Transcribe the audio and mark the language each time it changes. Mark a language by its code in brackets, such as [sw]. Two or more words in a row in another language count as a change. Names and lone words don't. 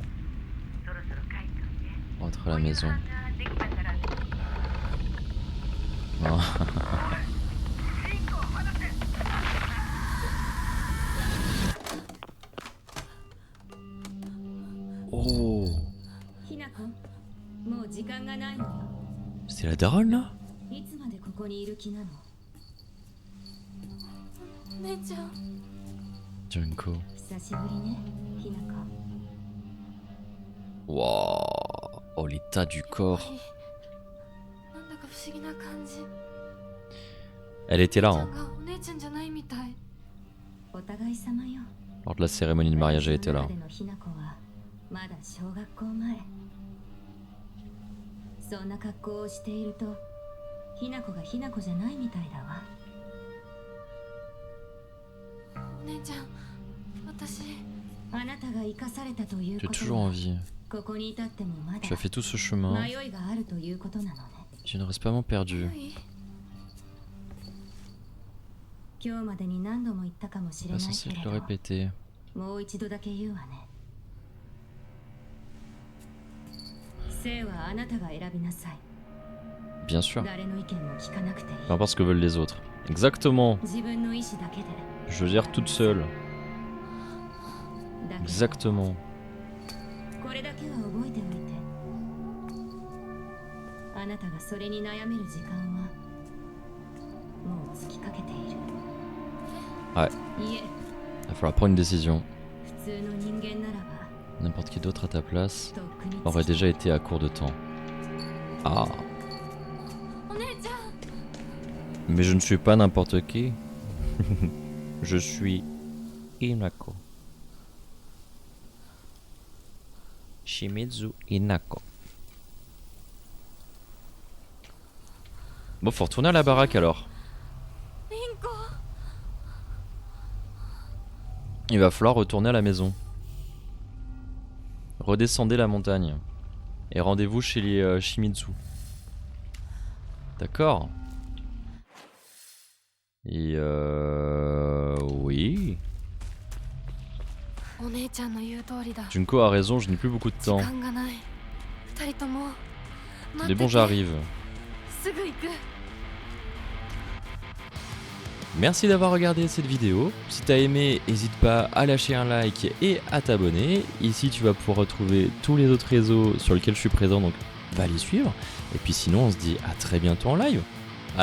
[fr] Rentre à la maison. Non. Oh. [ja] ひなこもう時間がないのよ [fr] C'est la daronne là? [ja] いつまでここにいる気なの姉ちゃん Junko. 久しぶりねひなこ [fr] Wow. Oh l'état du corps. [ja] なんだか不思議な感じ [fr] Elle était là [ja] ちゃ [fr] hein. [ja] んがお姉ちゃんじゃないみたいお互い様よ [fr] Lors de la cérémonie de mariage, elle était là. [ja] 私の中でのひなこはまだ小学校前そんな格好をしているとひなこがひなこじゃないみたいだわお姉ちゃん私あなたが生かされたという [fr] Tu [ja] こ [fr] es [ja] と [fr] toujours en [ja] は [fr] vie. [ja] ここに至ってもまだ [fr] Tu as fait tout ce chemin. [ja] 迷いがあるということなのね [fr] Tu ne restes pas vraiment perdu. [ja] 今日までに何度も言ったかもしれ [fr] Pas [ja] ない [fr] censé [ja] け [fr] te [ja] れ [fr] le [ja] ど [fr] répéter. [ja] もう一度だけ言うわね生はあなたが選びなさい [fr] Bien sûr. [ja] 誰の意見も聞かなくていい [fr] Peu importe ce que veulent les autres. Exactement. [ja] 自分の意志だけで [fr] Je gère toute seule. [ja] だけど [fr] Exactement. [ja] これだけは覚えておいてあなたがそれに悩める時間はもう尽きかけている [fr] Ouais. [ja] いえ [fr] Il va falloir prendre une décision. [ja] 普通の人間ならば [fr] N'importe qui d'autre à ta place [ja] とっくに [fr] aurait déjà été à court de temps. Ah. [ja] お姉ちゃん [fr] Mais je ne suis pas n'importe qui. Je suis Inako. Shimizu Inako. Bon, faut retourner à la baraque alors. リンコ Il va falloir retourner à la maison. Redescendez la montagne. Et rendez-vous chez les Shimizu. D'accord. Et oui. [ja] お姉ちゃんの言う通りだ [fr] Junko a raison, je n'ai plus beaucoup de [ja] 時 [fr] temps. [ja] 間がない二人とも [fr] Mais bon, j'arrive. [ja] すぐ行く [fr] Merci d'avoir regardé cette vidéo. Si t'as aimé, n'hésite pas à lâcher un like et à t'abonner. Ici, tu vas pouvoir retrouver tous les autres réseaux sur lesquels je suis présent, donc va les suivre. Et puis sinon, on se dit à très bientôt en live.